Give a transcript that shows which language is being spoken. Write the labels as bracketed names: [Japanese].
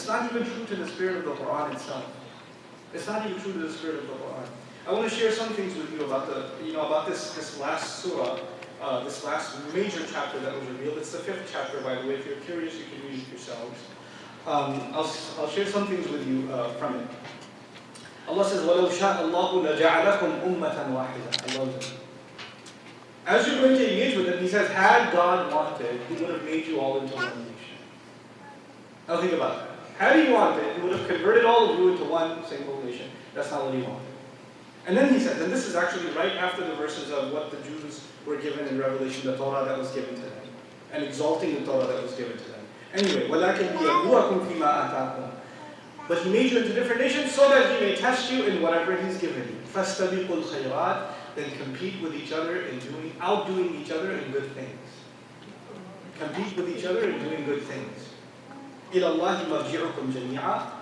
[English] It's not even true to the spirit of the Quran itself. It's not even true to the spirit of the Quran. I want to share some things with you about this last surah, this last major chapter that was revealed. It's the 5th chapter, by the way. If you're curious, you can read it yourselves. I'll share some things with you from it. Allah says, [Arabic] وَلَوْ شَاءَ اللَّهُ لَجَعَلَكُمْ أُمَّةً وَاحِدَةً. [English] I love it. As you're going to engage with it, he says, had God wanted, he would have made you all into one nation. Now think about that. Had he wanted, he would have converted all of you into one single nation. That's not what he wanted. And then he says, and this is actually right after the verses of what the Jews were given in Revelation, the Torah that was given to them, and exalting the Torah that was given to them. Anyway, [Arabic] وَلَكِنْ لِيَبْلُوَكُمْ فِيمَا آتَاكُمْ. [English] But he made you into different nations so that he may test you in whatever he's given you. [Arabic] فَاسْتَبِقُوا الْخَيْرَاتِ. [English] Then compete with each other in outdoing each other in good things. Compete with each other in doing good things. [Arabic] إِلَى اللَّهِ مَرْجِعُكُمْ جَمِيعًا.